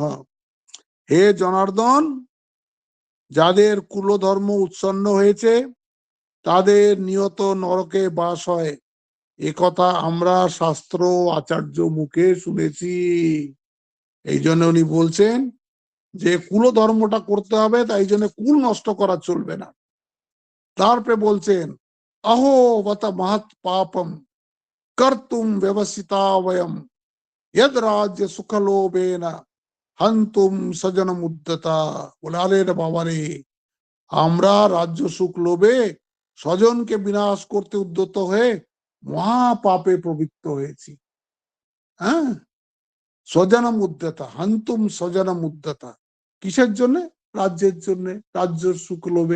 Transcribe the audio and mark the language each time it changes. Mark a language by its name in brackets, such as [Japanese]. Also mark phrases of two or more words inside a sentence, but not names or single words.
[Bangla] হে জনার্দন, যাদের কুলধর্ম উৎসন্ন হয়েছে তাদের নিয়ত নরকে বাস হয়, এ কথা আমরা শাস্ত্র আচার্য মুখে শুনেছি। এই জন্য উনি বলছেন যে কুলধর্মটা করতে হবে, তাই জন্য কুল নষ্ট করা চলবে না। তারপরে বলছেন [Sanskrit] अहो वत महत पापम कर्तुम व्यवसिता वयम यद राज्य सुखलोभेन हंतुम सजन मुद्दता। [Bangla] বলে আরে রে বাবা রে, আমরা রাজ্য সুখ লোভে স্বজনকে বিনাশ করতে উদ্যত হয়ে মহা পাপে প্রবৃত্ত হয়েছি। [Sanskrit] হ্যাঁ, স্বজনম উদ্যতা, হান্তুম স্বজনম উদ্যতা। [Bangla] কিসের জন্য? রাজ্যের জন্য, রাজ্য সুখ লোভে।